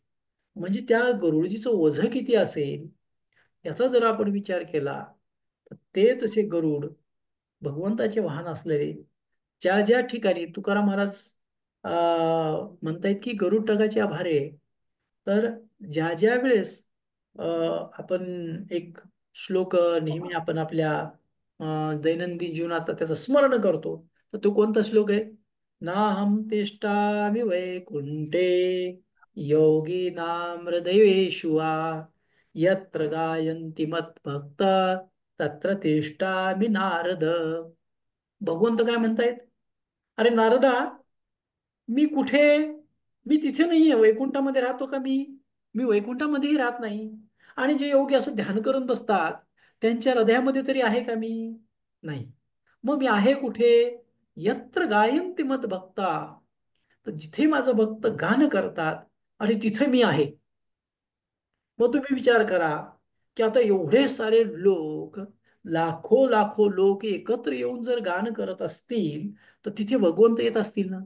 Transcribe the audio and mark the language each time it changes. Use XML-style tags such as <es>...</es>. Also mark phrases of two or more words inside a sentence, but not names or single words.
<mr>म्हणजे त्या गरुडजीचं ओझं किती असेल याचा जर आपण विचार केला, तर ते तसे गरुड भगवंताचे वाहन असलेले, ज्या ज्या ठिकाणी तुकाराम महाराज म्हणतायत की गरुड टगाचे आभारे, तर ज्या ज्या वेळेस आपण एक श्लोक नेहमी आपण आपल्या दैनंदिन जीवनात त्याचं स्मरण करतो, तर तो कोणता श्लोक आहे?</mr> <sa>नाहं तिष्ठामि वैकुंठे योगिनां हृदयेषु वा यत्र गायन्ति मद्भक्त तत्र तिष्ठामि नारद.</sa> <mr>भगवंत काय म्हणतायत? अरे नारदा, मी कुठे? मी तिथे नाहीये. वैकुंठामध्ये राहतो का मी? मी वैकुंठामध्येही राहत नाही. आणि जे योगी असं ध्यान करून बसतात, त्यांच्या हृदयामध्ये तरी आहे का मी? नाही. मग मी आहे कुठे?</mr> <sa>यत्र गायन्ति मत भक्ता.</sa> <mr>तर जिथे माझं भक्त गाणं करतात आणि तिथे मी आहे. मग तुम्ही विचार करा की आता एवढे सारे लोक, लाखो लाखो लोक एकत्र येऊन जर गाणं करत असतील, तर तिथे भगवंत येत असतील ना.</mr>